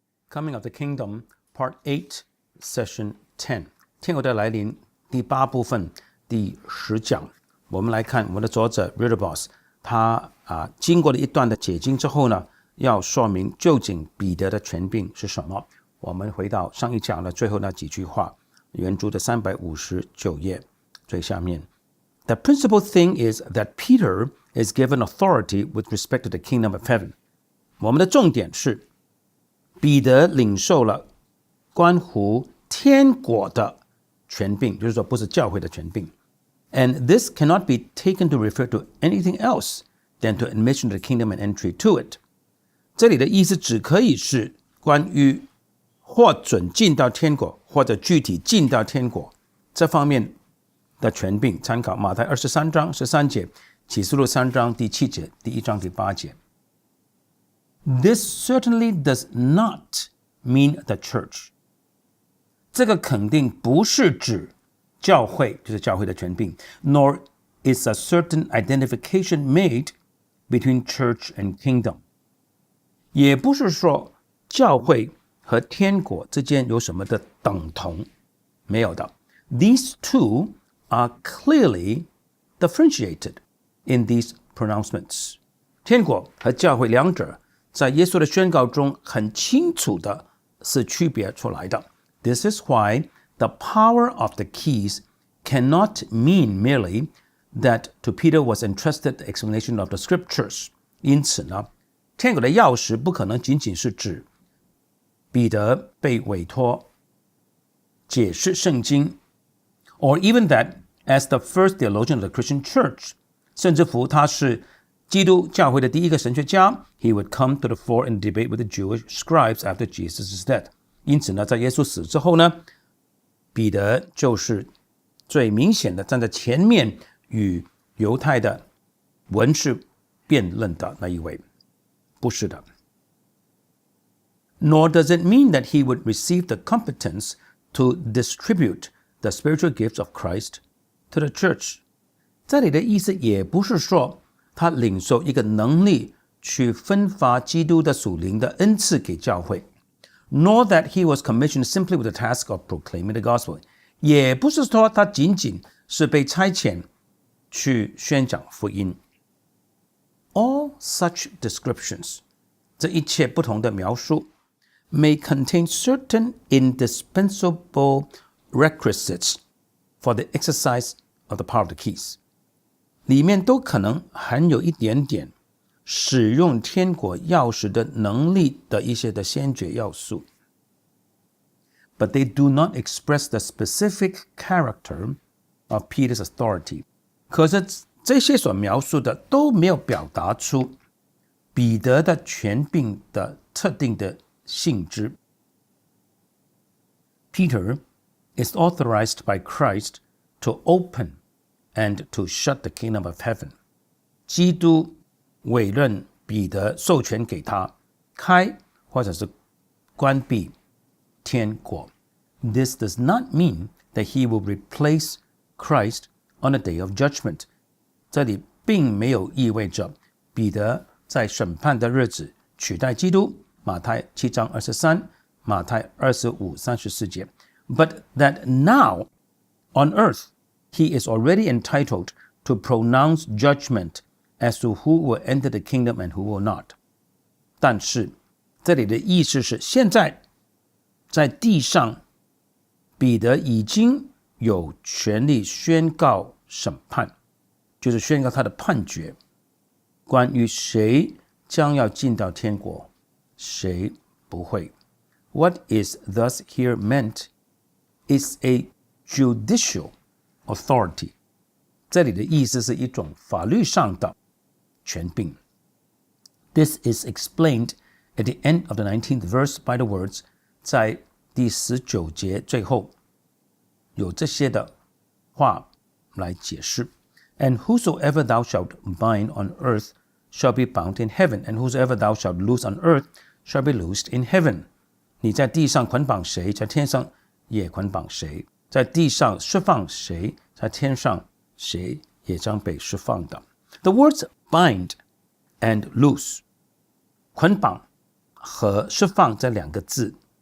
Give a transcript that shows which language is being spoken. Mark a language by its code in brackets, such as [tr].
[en] Coming of the Kingdom Part 8 Session 10 [zh] 天国的来临第8部分第10讲。我们来看我们的作者 Ridderbos 他经过了一段的解经之后呢，要说明究竟彼得的权柄是什么。我们回到上一讲的最后那几句话，原著的359页最下面。 [en] The principal thing is that Peter is given authority with respect to the kingdom of heaven. [zh] 我们的重点是彼得领受了关乎天国的权柄，就是说不是教会的权柄。 [en] And this cannot be taken to refer to anything else than to admission to the kingdom and entry to it. [zh] 这里的意思只可以是关于或准进到天国，或者具体进到天国这方面的权柄，参考马太23章13节，启示录3章第7节，第1章第8节。 [en] This certainly does not mean the church. [zh] 这个肯定不是指教会，就是教会的权柄 [en] nor is a certain identification made between church and kingdom. [zh] 也不是说教会和天国之间有什么的等同，没有的。 [en] These two are clearly differentiated in these pronouncements. [zh] 天国和教会两者在耶稣的宣告中很清楚的是区别出来的。 [en] This is why the power of the keys cannot mean merely that to Peter was entrusted the explanation of the scriptures. [zh] 因此呢，天国的钥匙不可能仅仅是指彼得被委托解释圣经 [en] or even that as the first theologian of the Christian church, [zh] 甚至乎他是基督教会的第一个神学家 [en] he would come to the fore and debate with the Jewish scribes after Jesus' death. [zh] 因此呢，在耶稣死之后呢，彼得就是最明显的站在前面与犹太的文士辩论的那一位。不是的。 [en] Nor does it mean that he would receive the competence to distribute the spiritual gifts of Christ to the church. [zh] 这里的意思也不是说他领受一个能力去分发基督的属灵的恩赐给教会。 [en] Nor that he was commissioned simply with the task of proclaiming the gospel. [zh] 也不是说他仅仅是被差遣去宣讲福音。 [en] All such descriptions, [zh] 这一切不同的描述 [en] may contain certain indispensable requisites for the exercise of the power of the keys. [zh] 里面都可能含有一点点使用天国钥匙的能力的一些的先决要素。 [en] But they do not express the specific character of Peter's authority. [zh] 可是这些所描述的都没有表达出彼得的权柄的特定的性质。 [en] Peter is authorized by Christ to open and to shut the kingdom of heaven. [zh] 基督委任彼得，授权给他开或者是关闭天国。 [en] This does not mean that he will replace Christ on the day of judgment. [zh] 这里并没有意味着彼得在审判的日子取代基督，马太7章23，马太25、34节。 [en] But that now on earth he is already entitled to pronounce judgment as to who will enter the kingdom and who will not. [zh] 但是这里的意思是现在在地上彼得已经有权利宣告审判，就是宣告他的判决，关于谁将要进到天国，谁不会。 [en] What is thus here meant is a judicial authority. [zh] 这里的意思是一种法律上的权柄。 [en] This is explained at the end of the 19th verse by the words, [zh] 在第19节最后有这些的话来解释。 [en] And whosoever thou shalt bind on earth shall be bound in heaven, and whosoever thou shalt loose on earth shall be loosed in heaven. [zh] 你在地上捆绑谁，在天上也捆绑谁；在地上释放谁，在天上谁也将被释放的。 [en] The words bind and loose, [zh] 捆绑和释放这两个字